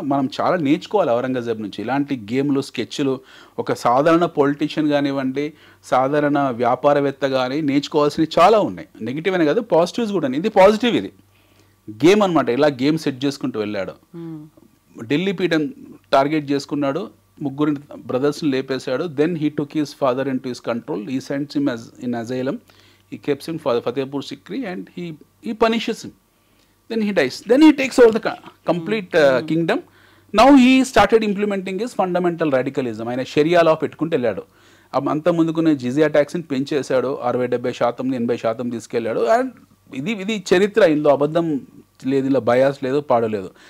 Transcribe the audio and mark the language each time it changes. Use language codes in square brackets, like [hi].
[te] మనం చాలా నేర్చుకోవాలి ఔరంగజేబ్ నుంచి. ఇలాంటి గేమ్లు, స్కెచ్లు ఒక సాధారణ పొలిటీషియన్ కానివ్వండి, సాధారణ వ్యాపారవేత్త కానీ నేర్చుకోవాల్సినవి చాలా ఉన్నాయి. నెగిటివ్ అనే కాదు, పాజిటివ్స్ కూడా. ఇది పాజిటివ్, ఇది గేమ్ అనమాట. ఇలా గేమ్ సెట్ చేసుకుంటూ వెళ్ళాడు. ఢిల్లీ పీఠం టార్గెట్ చేసుకున్నాడు, 3 బ్రదర్స్ని లేపేశాడు. [en] Then he took his father into his control. He sends him in asylum. he keeps him for Fatehpur Sikri and he punishes him. Then he dies. Then he takes over the complete kingdom. Now he started implementing his fundamental radicalism. [te] ఆయన షరియా లా పెట్టుకుంటూ వెళ్ళాడు. అంత ముందుకునే జిజియా ట్యాక్స్ని పెంచేశాడు, 60-70% 80% తీసుకెళ్ళాడు. And ఇది చరిత్ర, ఇందులో అబద్ధం లేదు, ఇలా బయాస్ లేదు, పాడలేదు.